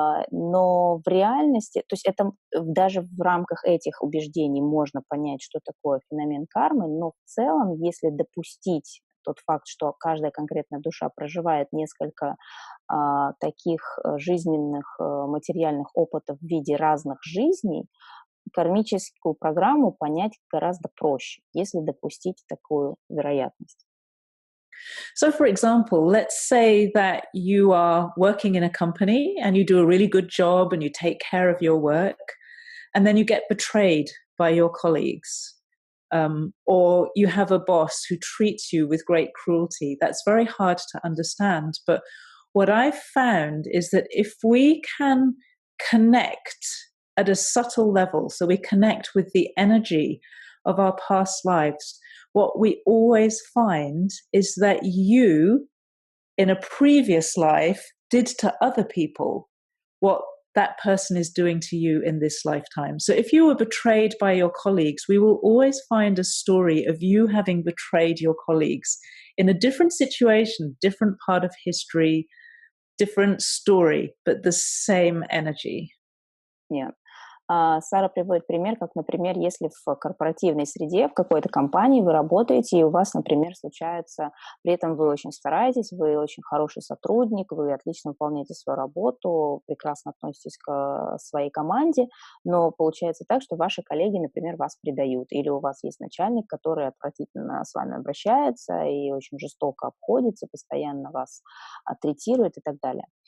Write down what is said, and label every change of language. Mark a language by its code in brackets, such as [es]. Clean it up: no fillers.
[ru] Но в реальности, то есть это даже в рамках этих убеждений можно понять, что такое феномен кармы, но в целом, если допустить тот факт, что каждая конкретная душа проживает несколько таких жизненных материальных опытов в виде разных жизней, кармическую программу понять гораздо проще, если допустить такую вероятность. [en] So, for example, let's say that you are working in a company and you do a really good job and you take care of your work, and then you get betrayed by your colleagues. Or you have a boss who treats you with great cruelty. That's very hard to understand. But what I've found is that if we can connect at a subtle level, so we connect with the energy of our past lives, what we always find is that you, in a previous life, did to other people what that person is doing to you in this lifetime. So if you were betrayed by your colleagues, we will always find a story of you having betrayed your colleagues in a different situation, different part of history, different story, but the same energy. Yeah. [ru] Сара приводит пример, как, например, если в корпоративной среде, в какой-то компании вы работаете, и у вас, например, случается, при этом вы очень стараетесь, вы очень хороший сотрудник, вы отлично выполняете свою работу, прекрасно относитесь к своей команде, но получается так, что ваши коллеги, например, вас предают, или у вас есть начальник, который отвратительно с вами обращается и очень жестоко обходится, постоянно вас третирует и так далее.